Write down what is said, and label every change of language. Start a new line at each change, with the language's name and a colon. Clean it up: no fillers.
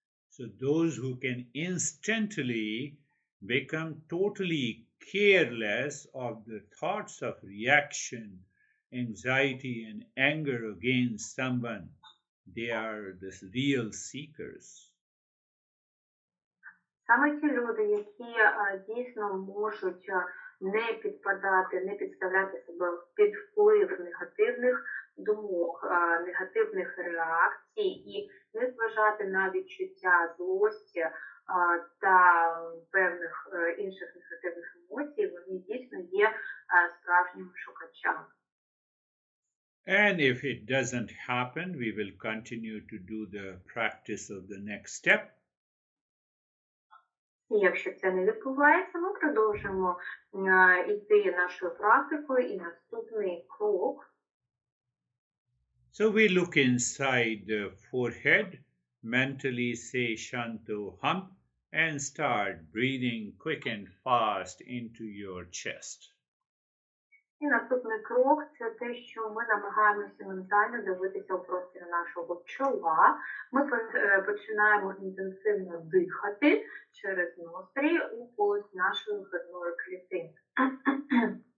English: So those who can instantly become totally careless of the thoughts of reaction, anxiety and anger against someone, they are the real seekers.
Ukrainian: Саме ті люди, які дійсно можуть не підпадати, не підставляти себе під вплив негативних думок, негативних реакцій і не зважати на відчуття злості та певних інших негативних емоцій, вони дійсно є справжніми шукачами.
English: And if it doesn't happen, we will continue to do the practice of the next step.
Ukrainian: І якщо це не відбувається, ми продовжимо йти нашою практикою і наступний крок.
English: So we look inside the forehead, mentally say Shanto Hum, and start breathing quick and fast into your chest.
Ukrainian: І наступний крок – це те, що ми намагаємося ментально дивитися у простір нашого чола. Ми починаємо інтенсивно дихати через ноздрі у полость нашої грудної клітини.